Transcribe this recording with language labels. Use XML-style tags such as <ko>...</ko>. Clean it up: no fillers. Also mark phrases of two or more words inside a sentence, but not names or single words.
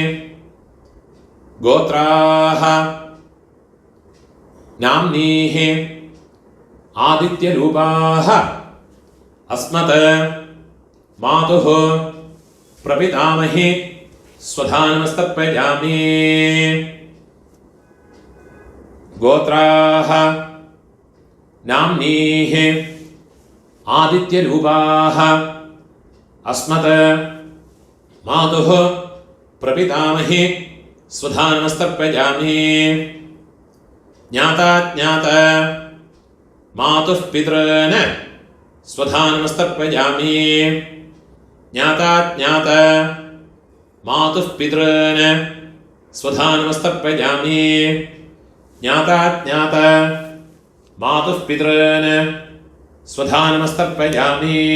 <sa>ഗോത്രാഹ നാംനീഹി ആദിത്യരൂപാഹ അസ്മത് മാതുഃ പ്രപിതാമഹി സ്വധാനമസ്തർപ്പയാമി. ഗോത്രാഹ നാംനീഹി आदित्यरूपाः अस्मत् मातुः प्रपितामहि स्वधा नमस्तर्पयामि ज्ञाता ज्ञात मातुः पितॄन् स्वधा नमस्तर्पयामि ज्ञाता ज्ञात मातुः पितॄन् स्वधा नमस्तर्पयामि ज्ञाता ज्ञात मातुः पितॄन् स्वधा नमस्तर्पयामि</sa>